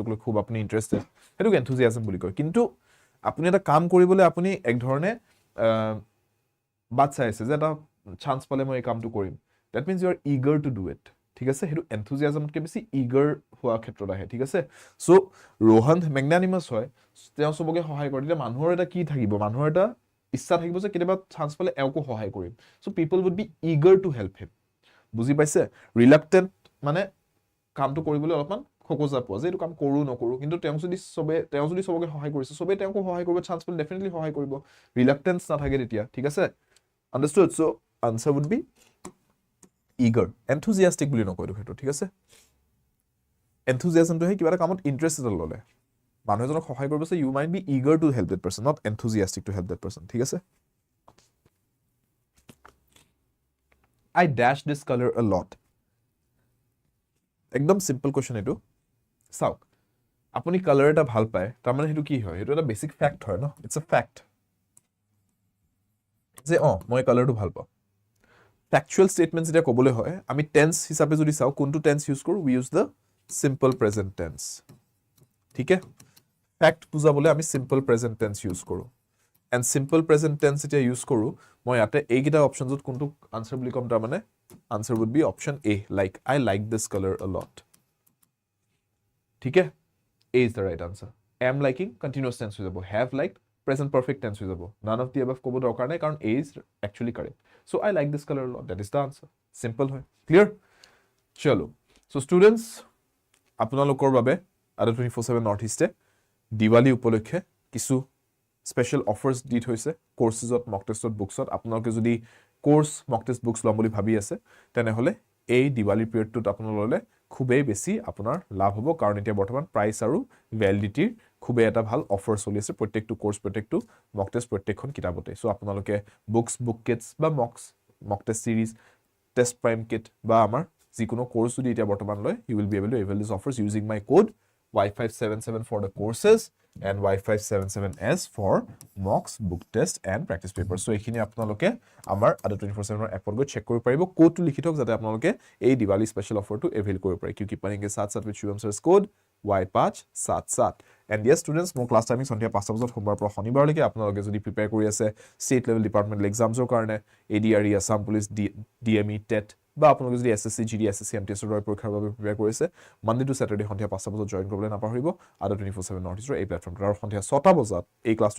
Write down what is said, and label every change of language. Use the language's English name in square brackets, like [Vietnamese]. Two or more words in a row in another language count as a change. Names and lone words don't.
[Assamese] লৈ খুব আপুনি ইন্টারেস্টেড হেতুক enthusiasm বুলি কয় কিন্তু আপুনি এটা কাম কৰিবলৈ আপুনি এক ধৰণে বাট চাইছে যে এটা চান্স পালে মই এই কামটো কৰিম [English] that means you are eager to do it [Assamese] ঠিক আছে হেতু enthusiasm কে বেছি eager হোৱা ক্ষেত্ৰত আহে ঠিক আছে সো Rohan magnanimous হয় তেওঁ সবকে সহায় কৰে তেতিয়া মানুহৰ এটা কি থাকিব মানুহৰ এটা ইচ্ছা থাকিব যে কেতিয়াবা চান্স পালে এওকো সহায় কৰিম সো [English] people would be eager to help him [Assamese] বুজি পাইছে reluctant মানে কামটো কৰিবলৈ অলপমান খোকজা পোৱা যে এইটো কাম কৰো নকৰো কিন্তু তেওঁ যদি সবকে সহায় কৰিছে সবে তেওঁকো সহায় কৰিব চান্স পালে ডেফিনেটলি সহায় কৰিব reluctance নাথাকে তেতিয়া ঠিক আছে [English] understood so answer would be eager enthusiastic [Assamese] বুলি নকয় সেইটো ঠিক আছে enthusiasm to হে কিবা এটা কামত ইন্টারেস্টেড ললে মানুহ এজনক সহায় কৰিব আছে [English] you might be eager to help that person not enthusiastic to help that person [Assamese] ঠিক আছে [English] I dash this color a lot [Assamese] একদম সিম্পল কোৱেশ্চন এটো চাওক আপুনি কালাৰ এটা ভাল পায় তাৰ মানে হেতু কি হয় হেতু এটা [English] basic fact [Assamese] হয় ন [English] it's a fact [Assamese] যে মই কালাৰটো ভাল পাওঁ [English] factual statements [Assamese] এটা কবলে হয় আমি টেন্স হিচাপে যদি চাও কোনটো টেন্স ইউজ কৰো [English] we use the simple present tense [Assamese] ঠিক আছে ফ্যাক্ট বুজাবলে আমি [English] simple present tense use [Assamese] কৰো [English] and simple present tense [Assamese] এটা ইউজ কৰো মই ইয়াতে এইকিটা অপচনছত কোনটো আনসাৰ বুলি কম তাৰ মানে আনসাৰ [English] would be option A like I like this color a lot [Assamese] ঠিক আছে [English] A is the right answer am liking continuous tense [Assamese] হৈ যাব [English] have liked present perfect tense [Assamese] হৈ যাব [English] none of the above [Assamese] কব দৰকাৰ নাই কাৰণ [English] A is actually correct so I like this color a lot that is the answer simple [Assamese] হয় clear চলো [English] so students [Assamese] আপোনালোকৰ বাবে ADRE 247 নৰ্থ ইষ্টে দিৱালী উপলক্ষে কিছু [English] special offers [Assamese] দি থৈছে কোৰ্সেছত [English] mock test [Assamese] বুকছত আপোনালোকে যদি [English] course mock test books [Assamese] লম বুলি ভাবি আছে তেনে হলে এই দিৱালী পিৰিয়ডটোত আপোনালোকে খুবেই বেছি আপোনাৰ লাভ হ'ব কাৰণ এতিয়া বৰ্তমান প্ৰাইস আৰু ভ্যালিডিটিৰ খুবেই এটা ভাল অফাৰ চলি আছে প্ৰত্যেকটো কোৰ্স প্ৰত্যেকটো [English] mock test [Assamese] প্ৰত্যেকখন কিতাপতে সো আপোনালোকে [English] books book kits [Assamese] বা [English] mock test series test prime kit [Assamese] বা আমাৰ যিকোনো কোৰ্স যদি এতিয়া বৰ্তমান লয় [English] you will be able to avail these offers using my code Y577 for the courses and Y577S for mocks, book test and practice papers. [Assamese] So এইখিনি আপোনালোকে আমাৰ Adda247 ৰ এপত গৈ চেক কৰিব পাৰিব কোডটো লিখি থক যাতে আপোনালোকে এই দিৱালী [English] special offer avail [Assamese] কৰিব পাৰে [Hindi] क्योंकि पढ़ेंगे साथ साथ [English] with Shubham Sir's code Y577 and yes students [Assamese] মোৰ [English] class timing [Assamese] সন্ধিয়া 5টা বজাত সোমবাৰ পৰা শনিবাৰলৈকে আপোনালোকে যদি প্ৰিপেয়াৰ কৰি আছে [English] state level departmental [Assamese] এক্সামছৰ কাৰণে ADRE আসাম পুলিচ DME টেট বা আপোনালোকে যদি SSC GD SSC MTS ৰ পৰীক্ষাৰ বাবে প্ৰিপেয়াৰ কৰিছে [English] Monday to Saturday [Assamese] সন্ধিয়া 5টা বজাত জয়েন কৰিবলৈ নাপাহৰিব Adda247 নৰ্থ ইষ্টৰ এই প্লেটফৰ্মটো আৰু সন্ধিয়া 6টা বজাত এই ক্লাছটো